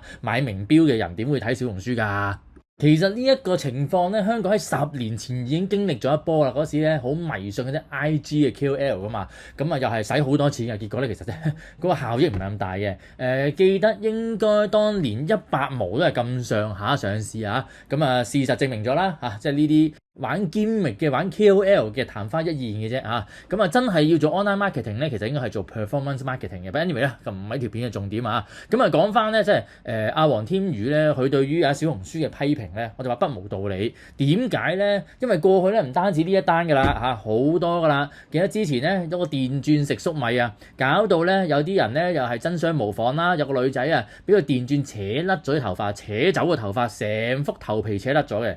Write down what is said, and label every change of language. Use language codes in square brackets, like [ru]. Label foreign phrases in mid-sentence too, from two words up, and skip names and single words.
[yue] 買名錶嘅人點會睇小紅書㗎？其實呢一個情況咧，香港喺10年前已經經歷咗一波啦。嗰時咧好迷信嗰啲 IG 嘅 KOL 噶嘛，咁又係使好多錢嘅。結果咧其實咧嗰個效益唔係咁大嘅。記得應該當年100毛都係咁上下上市咁事實證明咗啦即係呢啲玩 gimmick 嘅玩 KOL 嘅曇花一現嘅啫咁真係要做 [en] online marketing [yue] 咧，其實應該係做 [en] performance marketing [yue] 嘅。 [en] But anyway [yue] 咧，就唔係條片嘅重點咁講翻咧，即係阿黃天宇咧，佢對於小紅書嘅批評咧，我就話不無道理。點解咧？因為過去咧唔單止呢一單㗎啦好多㗎啦。記得之前咧有個電鑽食粟米搞到咧有啲人咧又係爭相模仿啦。有個女仔俾個電鑽扯甩咗啲頭髮，扯走個頭髮，成幅頭皮扯甩咗嘅。